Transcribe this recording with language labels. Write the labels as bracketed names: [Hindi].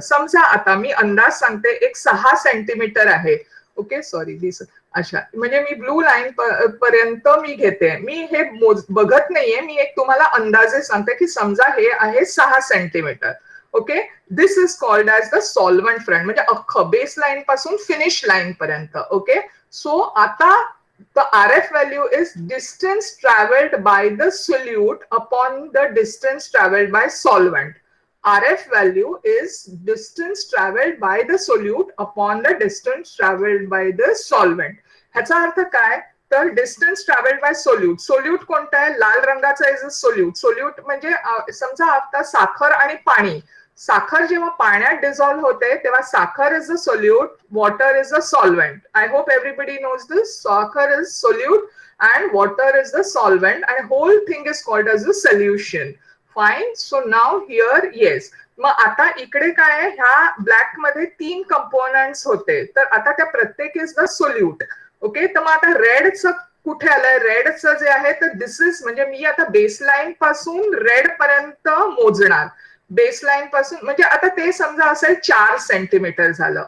[Marathi] समजा आता मी अंदाज सांगते, एक 6 सेंटीमीटर आहे. ओके, दिस. अच्छा, म्हणजे मी ब्लू लाईन पर्यंत मी घेते. मी हे बघत नाहीये, मी एक तुम्हाला अंदाजे सांगते की समजा हे आहे 6 centimetre. Okay. [English] this is called as the solvent front, [Marathi] म्हणजे अख्खं बेस लाईन पासून फिनिश लाईन पर्यंत. [English] Okay. So आता the RF value is distance traveled by the solute upon the distance traveled by solvent. RF value is distance traveled by the solute upon the distance traveled by the solvent. [Marathi] ह्याचा अर्थ काय? तर distance travelled bye solute. Solute कोणतं आहे? लाल रंगाचा [English] Is a solute. [Marathi] Solute म्हणजे समजा आता साखर आणि पाणी. साखर जेव्हा पाण्यात डिझॉल्व्ह होते तेव्हा साखर [English] Is a solute, water is a solvent. I hope everybody knows this. साखर is solute and water is the solvent and whole thing is called as a solution. Fine. So now here, yes. [Marathi] मग आता इकडे काय आहे? ह्या black मध्ये 3 components होते, तर आता त्या प्रत्येक [English] Is the solute. [Marathi] ओके. तर मग आता रेडचं कुठे आलंय? रेडचं जे आहे तर दिस इज, म्हणजे मी आता बेसलाईन पासून रेड पर्यंत मोजणार. बेसलाईन पासून म्हणजे आता ते समजा असेल 4 सेंटीमीटर झालं.